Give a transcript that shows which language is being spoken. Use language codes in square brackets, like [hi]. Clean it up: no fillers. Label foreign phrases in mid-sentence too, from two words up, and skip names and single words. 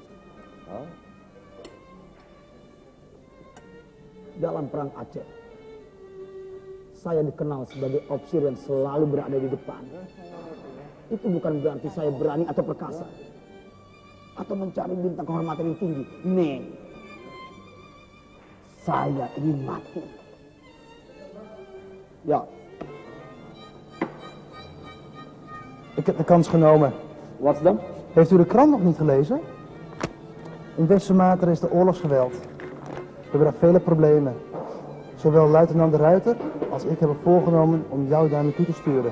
[id] Dalam perang Aceh, saya dikenal sebagai ofisir yang selalu berada di depan. Itu bukan berarti saya berani atau perkasa, atau mencari bintang kehormatan yang tinggi. Nih, saya ingin mati. [nl] Ja. Ik heb de kans genomen. Wat dan? Heeft u de krant nog niet gelezen? In West-Sumatra is de oorlogsgeweld. We hebben daar vele problemen. Zowel luitenant de Ruiter als ik hebben voorgenomen om jou daar naartoe te sturen.